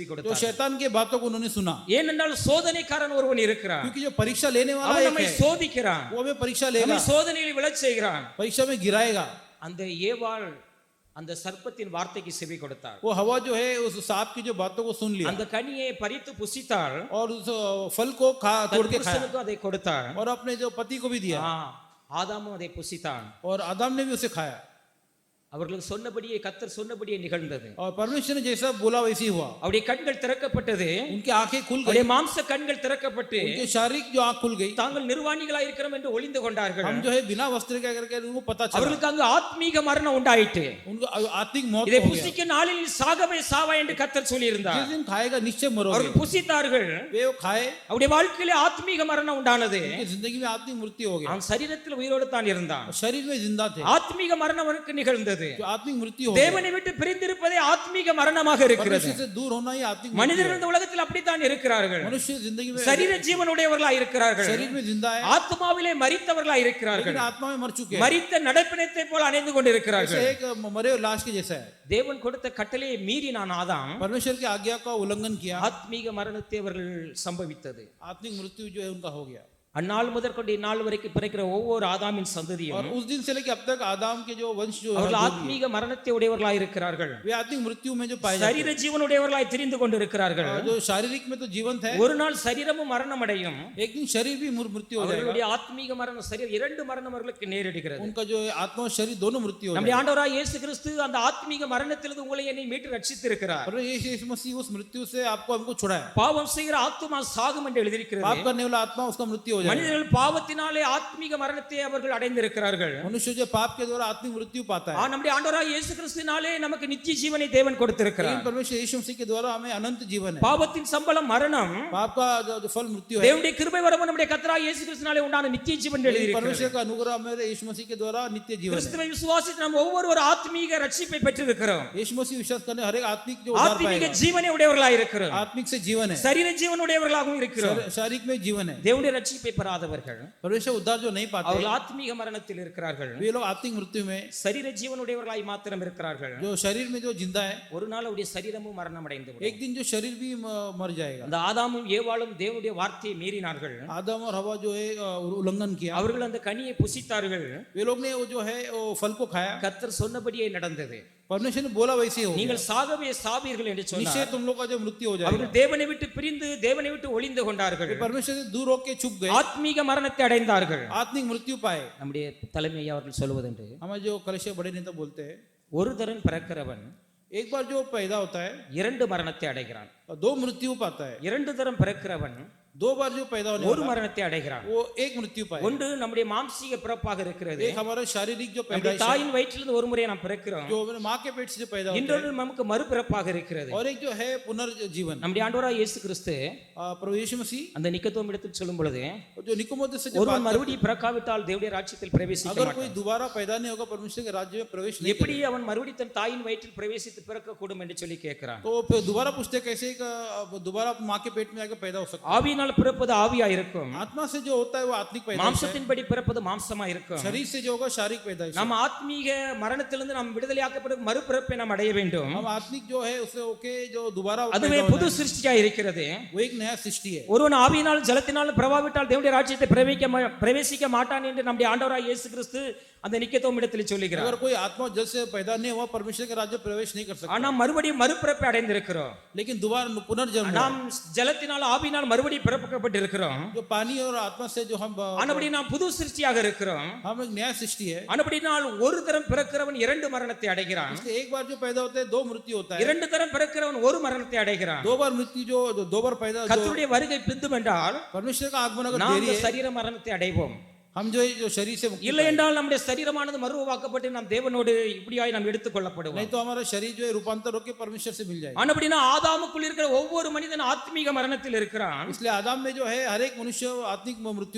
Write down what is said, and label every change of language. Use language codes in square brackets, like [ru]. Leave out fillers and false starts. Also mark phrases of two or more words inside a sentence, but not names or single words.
[hi] तो [ta] கொடுத்தார். [hi] शैतान के बातों को उन्होंने सुना। [ta] ஏனென்றால் சோதனைக்காரன் ஒருவன் இருக்கிறான். [hi] क्योंकि जो परीक्षा लेने वाला [ta] அவன் [hi] एक [ta] நம்மை [hi] है, [ta] சோதிக்கிறான், [hi] वो हमें परीक्षा लेगा, [ta] நம்மை சோதனையில் விழச் செய்கிறான். [hi] परीक्षा में गिराएगा। [ta] அந்த ஏவாள் அந்த சர்ப்பத்தின் வார்த்தைக்கு செவி கொடுத்தாள். [hi] वो हवा जो है उस सांप की जो बातों को सुन लिया [ta] அந்த கனியை பறித்து புசித்தாள், [hi] और उस फल को तोड़ के खाया [ta] புருஷனுக்கு அதை கொடுத்தாள். [hi] और अपने जो पति को भी दिया, [ta] ஆதாமும் அதை புசித்தான். [hi] और आदम ने भी उसे खाया। [ta] அவர்களுக்கு சொன்னபடியே கர்த்தர் சொன்னபடியே நிகழ்ந்தது. [hi] और परमेश्वर ने जैसा बोला वैसे ही हुआ। [ta] அவருடைய கண்கள் திறக்கப்பட்டது. [hi] उनकी आंखें खुल गई, [ta] அவருடைய மாம்ச கண்கள் திறக்கப்பட்டு [hi] उनके शारीरिक जो आंख खुल गई, [ta] தாங்கள் நிர்வாணிகளாய் இருக்கிறோம் என்று ஒளிந்து கொண்டார்கள். [hi] हम जो है बिना वस्त्र के करके उनको पता चला, [ta] அவர்களுக்கு அங்கு ஆத்மீக மரணம் உண்டாயிற்று. [hi] उनको आत्मिक मौत [ta] இதை [hi] हो गया। [ta] புசிக்க நாளில் சாகவே சாவா என்று கர்த்தர் சொல்லி இருந்தார். [hi] जिस दिन खाएगा निश्चय मरोगे, [ta] அவர்கள் புசித்தார்கள். [hi] वे वो खाए, [ta] அவருடைய வாழ்க்கையிலே ஆத்மீக மரணம் உண்டானது. [hi] उनकी जिंदगी में आत्मिक मृत्यु हो गया। [ta] அவன் சரீரத்தில் உயிரோடு தான் இருந்தான். [hi] शरीर में जिंदा थे, [ta] ஆத்மீக மரணம் அவனுக்கு நிகழ்ந்தது. [hi] जो आत्मिक मृत्यु हो गया। [ta] தேவனை விட்டு பிரிந்திருப்பதே ஆத்மீக மரணமாக இருக்கிறது. [hi] परमेश्वर से दूर होना ही आत्मिक मृत्यु [ta] மனிதர்கள் [hi] है। [ta] இந்த உலகத்தில் அப்படித்தான் இருக்கிறார்கள். [hi] मनुष्य जिंदगी में [ta] சரீர ஜீவனுடையவர்களாய் இருக்கிறார்கள். [hi] शरीर में जिंदा है, [ta] ஆத்மாவிலே மரித்தவர்களாய் இருக்கிறார்கள். [hi] लेकिन आत्मा में मर चुके हैं। [ta] மரித்த நடப்பினத்தை போல அணைந்து கொண்டிருக்கிறார்கள். [hi] जैसे एक मरे हुए लाश के जैसा है। [ta] தேவன் கொடுத்த கட்டளையை மீறி நான் ஆதாம் [hi] परमेश्वर की आज्ञा का उल्लंघन किया, [ta] ஆத்மீக மரணத்தை அவர்கள் சம்பவித்தது. [hi] आत्मिक मृत्यु जो है उनका हो गया। [ta] அந்நாள் முதற்கொண்டு இந்நாள் வரைக்கும் பிறக்கிற ஒவ்வொரு ஆதாமின் [hi] और [ta] சந்ததியும் [hi] उस दिन से लेकर अब तक आदाम के जो वंश जो है, [ta] அவர்கள் ஆத்மீக மரணத்தை உடையவர்களாய் இருக்கிறார்கள். [hi] वे आत्मिक मृत्यु में जो पाए जाते [ta] சரீர ஜீவனுடையவர்களாய் திரிந்து கொண்டிருக்கிறார்கள். [hi] हैं। जो शारीरिक में तो जीवंत है, [ta] ஒரு நாள் சரீரமும் மரணம் அடையும். [hi] एक दिन शरीर भी मृत्यु हो जाएगा। [ta] அவர்களுடைய ஆத்மீக மரணம் சரீரம் இரண்டு மரணம் அவர்களுக்கு நேரிடுகிறது. [hi] उनका जो आत्मा और शरीर दोनों मृत्यु हो [ta] நம்முடைய [hi] जाएगा। [ta] ஆண்டவராய் இயேசு கிறிஸ்து அந்த ஆத்மீக மரணத்திலிருந்து உங்களை என்னை மீட்டு ரட்சித்திருக்கிறார். [hi] पर यीशु मसीह उस मृत्यु से आपको हमको छुड़ाया। [ta] பாவம் செய்கிற ஆத்துமா சாகும் என்று [hi] पाप [ta] எழுதியிருக்கிறது. [hi] करने वाला आत्मा उसका मृत्यु हो जाएगा। [ta] மனிதர்கள் பாவத்தினாலே ஆத்மீக மரணத்தை அவர்கள் அடைந்திருக்கிறார்கள். [hi] मनुष्य जो पाप के द्वारा आत्मिक मृत्यु पाता है, [ta] நம்முடைய ஆண்டவராய் இயேசு கிறிஸ்துவினாலே நமக்கு நித்திய ஜீவனை தேவன் கொடுத்திருக்கிறார். [hi] लेकिन परमेश्वर यीशु मसीह के द्वारा हमें अनंत जीवन है। [ta] பாவத்தின் சம்பளம் மரணம், [hi] पाप का जो फल मृत्यु है, [ta] தேவனுடைய கிருபை வரமும் நம்முடைய கர்த்தராய் இயேசு கிறிஸ்துவினாலே உண்டான நித்திய ஜீவன் என்று எழுதியிருக்கிறது. [hi] परमेश्वर का अनुग्रह हमारे यीशु मसीह के द्वारा नित्य जीवन है। [ta] கிறிஸ்துவை விசுவாசித்து நாம் ஒவ்வொரு ஆத்மீக ரட்சிப்பை பெற்றிருக்கிறோம். [hi] यीशु मसीह विश्वास करने हर एक आत्मिक जो उद्धार [ta] ஆத்மீக [hi] पाएगा। [ta] ஜீவனை உடையவர்களாய் இருக்கிறோம். [hi] आत्मिक से जीवन है, [ta] சரீர ஜீவன் உடையவர்களாகவும் இருக்கிறோம். [hi] शारीरिक में जीवन है। [ta] தேவனுடைய ரட்சிப்பை பெறாதவர்கள் [hi] परमेश्वर उद्धार जो नहीं पाते, [ta] அவர்கள் ஆத்மீக மரணத்தில் இருக்கிறார்கள். [hi] वे लोग आत्मिक मृत्यु में, [ta] சரீர ஜீவனுடையவர்களாய் மாத்திரம் இருக்கிறார்கள். [hi] जो शरीर में जो जिंदा है, [ta] ஒரு நாள் அவருடைய சரீரமும் மரணம் அடைந்து விடும். [hi] एक दिन जो शरीर भी मर जाएगा। [ta] அந்த ஆதாமும் ஏவாளும் தேவனுடைய வார்த்தையை மீறினார்கள். [hi] आदम और हवा जो है उल्लंघन किया, [ta] அவர்கள் அந்த கனியை புசித்தார்கள். [hi] वे लोग ने वो जो है वो फल को खाया। [ta] கர்த்தர் சொன்னபடியே நடந்தது. [hi] परमेश्वर ने बोला वैसे हो, [ta] நீங்கள் சாகவே சாவீர்கள் என்று [hi] निश्चय [ta] சொன்னார். [hi] तुम लोग का जो मृत्यु हो जाएगा। [ta] அவர்கள் தேவனை விட்டு பிரிந்து தேவனை விட்டு ஒளிந்து கொண்டார்கள். [hi] वे परमेश्वर से दूर होके छुप गए, [ta] ஆத்மீக மரணத்தை அடைந்தார்கள். [hi] आत्मिक मृत्यु पाए। [ta] நம்முடைய தலைமை அவர்கள் சொல்வதென்று [hi] हमारे जो कलश बड़े नेता बोलते हैं, [ta] ஒரு தரன் பிறக்கிறவன் [hi] एक बार जो पैदा होता है [ta] இரண்டு மரணத்தை அடைகிறான். [hi] और दो मृत्यु पाता है। [ta] இரண்டு தரம் பிறக்கிறவன் [hi] दो बार जो पैदा होने [ta] ஒரு [hi] वाला, [ta] மரணத்தை அடைகிறான். [hi] वो एक मृत्यु पाए। [ta] ஒன்று நம்முடைய மாம்சீக பிறப்பாக இருக்கிறது. [hi] एक हमारा शारीरिक जो [ta] நம்முடைய [hi] पैदा [ta] தாயின் வயிற்றிலிருந்து ஒரு முறை நாம் பிறக்கிறோம். [hi] जो हमारे माँ के पेट से जो पैदा होता [ta] இன்னொன்று நமக்கு மறுபிறப்பாக இருக்கிறது. [hi] है, और एक जो है पुनर्जीवन। [ta] நம்முடைய ஆண்டவராய் இயேசு கிறிஸ்து [hi] प्रभु यीशु मसीह [ta] அந்த நிக்கதோம் இடத்தில் சொல்லும் பொழுது [hi] जो निकोदेमुस से जो [ta] ஒருவன் [hi] बात [ta] மறுபடியும் பிறக்காவிட்டால் தேவனுடைய ராஜ்யத்தில் பிரவேசிக்க [hi] अगर [ta] மாட்டான். [hi] कोई दोबारा पैदा नहीं होगा परमेश्वर के राज्य में प्रवेश नहीं [ta] எப்படி அவன் மறுபடியும் தன் தாயின் வயிற்றில் பிரவேசித்து பிறக்க கூடும் என்று சொல்லி கேட்கிறான். [hi] तो फिर दोबारा पूछते कैसे दोबारा माँ के पेट में आके पैदा हो सकता है। [ta] ஆவியினால் பிறப்பது ஆவியா இருக்கும். [hi] आत्मा से जो होता है वो आत्मिक पैदा है, [ta] மாம்சத்தின்படி பிறப்பது மாம்சமா இருக்கும். [hi] शरीर से जो होगा शारीरिक पैदा है। [ta] நாம் ஆத்மீக மரணத்திலிருந்து நாம் விடுதலையாக்கப்படும் மறுபிறப்பை நாம் அடைய வேண்டும். [hi] हम आत्मिक जो है उसे ओके जो दोबारा [ta] அதுவே [hi] पैदा [ta] புது [hi] होना है, [ta] சிருஷ்டியா இருக்கிறது. [hi] वो एक नया सृष्टि है। [ta] ஒருவன் ஆவியினால் ஜலத்தினால் பிரபாவிட்டால் தேவனுடைய ராஜ்யத்தை பிரவேசிக்க மாட்டான் என்று நம்முடைய ஆண்டவராய் இயேசு கிறிஸ்து அந்த நிக்கதோம் இடத்தில் சொல்லுகிறார். [hi] अगर कोई आत्मा जल से पैदा नहीं हुआ परमेश्वर के राज्य में प्रवेश नहीं कर सकता। [ta] ஆனால் மறுபடியும் மறுபிறப்பை அடைந்திருக்கிறோம். [hi] लेकिन दोबारा पुनर्जन्म हुआ। [ta] நாம் ஜலத்தினால் ஆவியினால் மறுபடியும் பிறப்பிக்கப்பட்டிருக்கிறோம். [hi] जो पानी और आत्मा से जो हम [ta] ஆனபடி நாம் புது சிருஷ்டியாக இருக்கிறோம். [hi] हम एक नया सृष्टि है। [ta] ஆனபடினால் ஒரு தரம் பிறக்கிறவன் இரண்டு மரணத்தை அடைகிறான். [hi] इसलिए एक बार जो पैदा होता है दो मृत्यु होता है। [ta] இரண்டு தரம் பிறக்கிறவன் ஒரு மரணத்தை அடைகிறான். [hi] दो बार मृत्यु जो दो बार पैदा जो [ta] கர்த்தருடைய வருகை பிந்தும் என்றால் [hi] परमेश्वर का आगमन अगर [ta] நாம் [hi] देरी है, [ta] சரீர மரணத்தை அடைவோம். [hi] हम जो है जो शरीर से मुक्ति [ta] இல்லை என்றால் நம்முடைய சரீரமானது மறுவாக்கப்பட்டு நாம் தேவனோடு இப்படியாய் நாம் எடுத்துக் கொள்ளப்படுவோம். [hi] नहीं तो हमारा शरीर जो है रूपांतर होकर परमेश्वर से मिल जाएगा। [ta] ஆனபடினா ஆதாமுக்குள் இருக்கிற ஒவ்வொரு மனிதன் ஆத்மீக மரணத்தில் இருக்கிறான். [hi] इसलिए आदम में जो है हर एक मनुष्य आत्मिक मृत्यु में